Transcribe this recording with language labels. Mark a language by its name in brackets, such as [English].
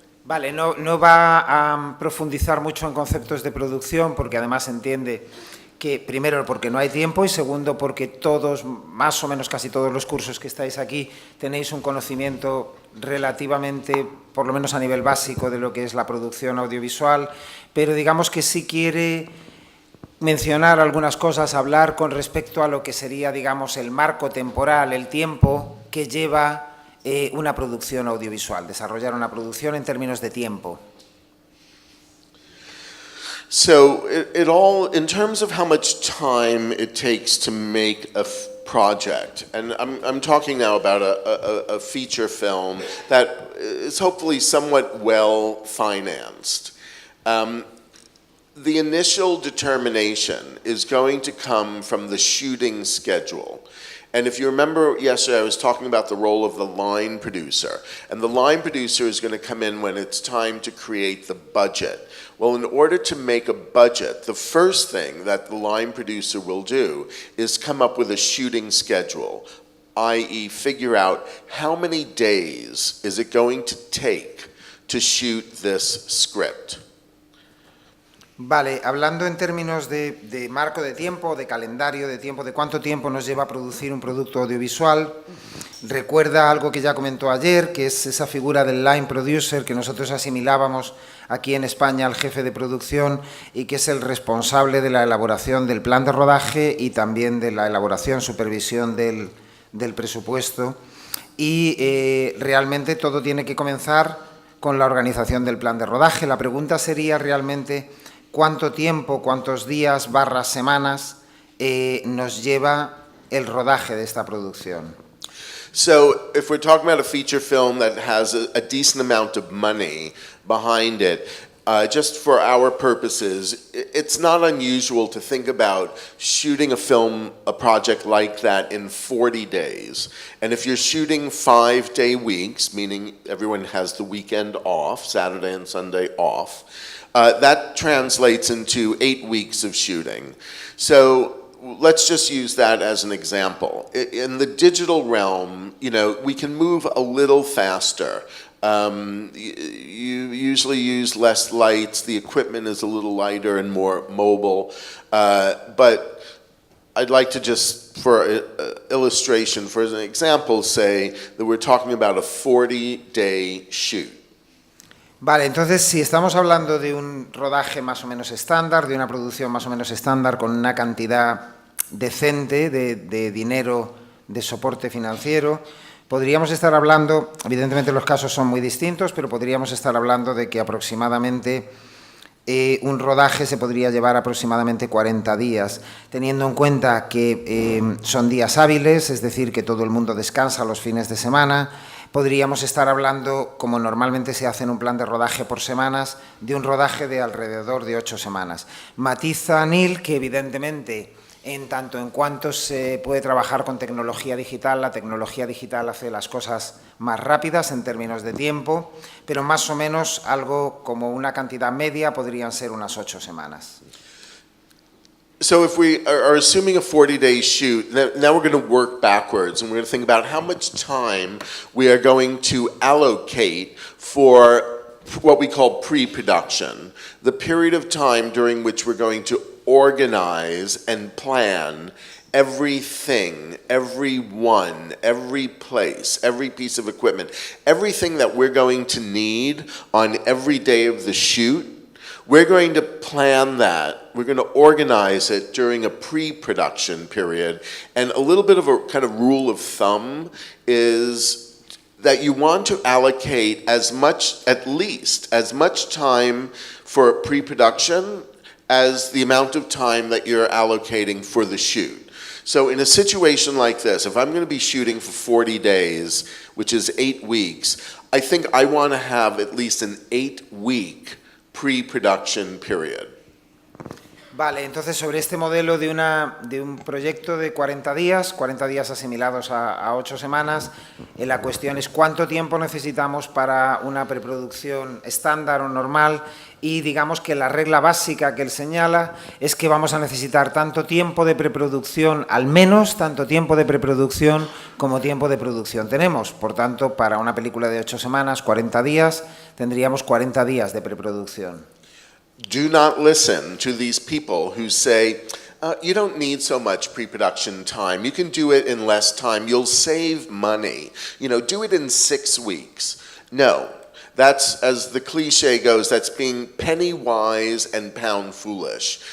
[Spanish] Vale, no va a profundizar mucho en conceptos de producción porque además entiende que primero porque no hay tiempo y segundo porque todos, más o menos casi todos los cursos que estáis aquí tenéis un conocimiento relativamente, por lo menos a nivel básico, de lo que es la producción audiovisual, pero digamos que sí quiere mencionar algunas cosas, hablar con respecto a lo que sería, digamos, el marco temporal, el tiempo que lleva una producción audiovisual, desarrollar una producción en términos de tiempo. [English] So it all, in terms of how much time it takes to make a project, and I'm talking now about a feature film that is hopefully somewhat well financed. The initial determination is going to come from the shooting schedule. And if you remember yesterday, I was talking about the role of the line producer. And the line producer is going to come in when it's time to create the budget. Well, in order to make a budget, the first thing that the line producer will do is come up with a shooting schedule, i.e. figure out how many days is it going to take to shoot this script. [Spanish] Vale, hablando en términos de marco de tiempo, de calendario de tiempo, de cuánto tiempo nos lleva a producir un producto audiovisual, recuerda algo que ya comentó ayer, que es esa figura del line producer que nosotros asimilábamos aquí en España al jefe de producción y que es el responsable de la elaboración del plan de rodaje y también de la elaboración, supervisión del presupuesto. Y realmente todo tiene que comenzar con la organización del plan de rodaje. La pregunta sería realmente cuánto tiempo, cuántos días, semanas nos lleva el rodaje de esta producción. [English] So if we're talking about a feature film that has a decent amount of money behind it, just for our purposes, it's not unusual to think about shooting a project like that in 40 days. And if you're shooting 5-day weeks, meaning everyone has the weekend off, Saturday and Sunday off, that translates into 8 weeks of shooting. So let's just use that as an example. In the digital realm, we can move a little faster. You usually use less lights, the equipment is a little lighter and more mobile, but I'd like to just, for illustration, for an example, say that we're talking about a 40-day shoot. [Spanish] Vale, entonces si estamos hablando de un rodaje más o menos estándar, de una producción más o menos estándar con una cantidad decente de dinero de soporte financiero, podríamos estar hablando, evidentemente los casos son muy distintos, pero podríamos estar hablando de que aproximadamente un rodaje se podría llevar aproximadamente 40 días, teniendo en cuenta que son días hábiles, es decir, que todo el mundo descansa los fines de semana. Podríamos estar hablando, como normalmente se hace en un plan de rodaje por semanas, de un rodaje de alrededor de 8 semanas. Matiza Neal que evidentemente, en tanto en cuanto se puede trabajar con tecnología digital, la tecnología digital hace las cosas más rápidas en términos de tiempo, pero más o menos algo como una cantidad media podrían ser unas 8 semanas. [English] So if we are assuming a 40-day shoot, now we're going to work backwards and we're going to think about how much time we are going to allocate for what we call pre-production, the period of time during which we're going to organize and plan everything, everyone, every place, every piece of equipment, everything that we're going to need on every day of the shoot. We're going to plan that. We're going to organize it during a pre-production period. And a little bit of a kind of rule of thumb is that you want to allocate as much, at least, as much time for pre-production as the amount of time that you're allocating for the shoot. So in a situation like this, if I'm going to be shooting for 40 days, which is 8 weeks, I think I want to have at least an 8-week pre-production period. [Spanish] Vale, entonces sobre este modelo de un proyecto de 40 días asimilados a 8 semanas, la cuestión es cuánto tiempo necesitamos para una preproducción estándar o normal y digamos que la regla básica que él señala es que vamos a necesitar tanto tiempo de preproducción, al menos tanto tiempo de preproducción como tiempo de producción. Tenemos, por tanto, para una película de 8 semanas, 40 días, tendríamos 40 días de preproducción. [English] Do not listen to these people who say, you don't need so much pre-production time. You can do it in less time. You'll save money. You know, do it in 6 weeks. No, that's, as the cliche goes, that's being penny wise and pound foolish.